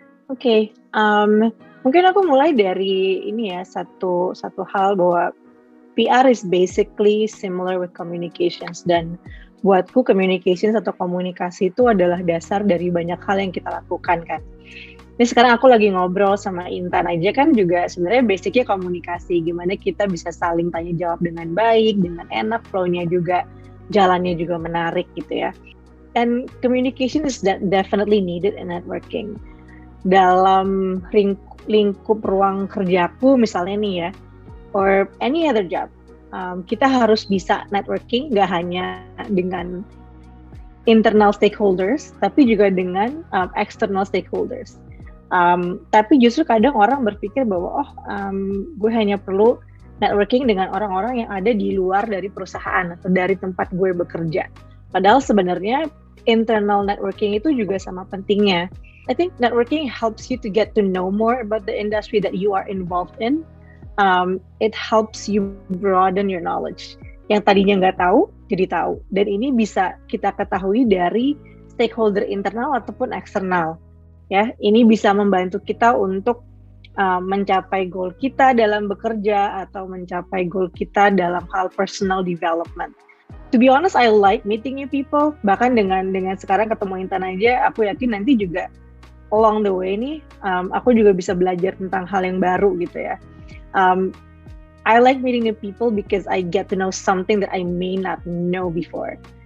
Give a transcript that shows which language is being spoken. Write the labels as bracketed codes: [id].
[id] Oke, mungkin aku mulai dari ini ya, satu hal bahwa [en] PR is basically similar with communications, [id] dan buatku communications atau komunikasi itu adalah dasar dari banyak hal yang kita lakukan kan. Ini sekarang aku lagi ngobrol sama Intan aja kan juga sebenarnya basicnya komunikasi, gimana kita bisa saling tanya jawab dengan baik, dengan enak, flow-nya juga, jalannya juga menarik gitu ya. [en] And communication is definitely needed in networking. [id] Dalam lingkup ruang kerjaku misalnya nih ya, [en] or any other job, [id] kita harus bisa networking gak hanya dengan internal stakeholders, tapi juga dengan external stakeholders. Tapi justru kadang orang berpikir bahwa gue hanya perlu networking dengan orang-orang yang ada di luar dari perusahaan atau dari tempat gue bekerja. Padahal sebenarnya internal networking itu juga sama pentingnya. [en] I think networking helps you to get to know more about the industry that you are involved in. It helps you broaden your knowledge. [id] Yang tadinya nggak tahu, jadi tahu. Dan ini bisa kita ketahui dari stakeholder internal ataupun eksternal. Ya, ini bisa membantu kita untuk mencapai goal kita dalam bekerja atau mencapai goal kita dalam hal personal development. [en] To be honest, I like meeting new people. [id] Bahkan dengan sekarang ketemu Intan aja, aku yakin nanti juga [en] along the way [id] nih, aku juga bisa belajar tentang hal yang baru gitu ya. [en] I like meeting new people because I get to know something that I may not know before.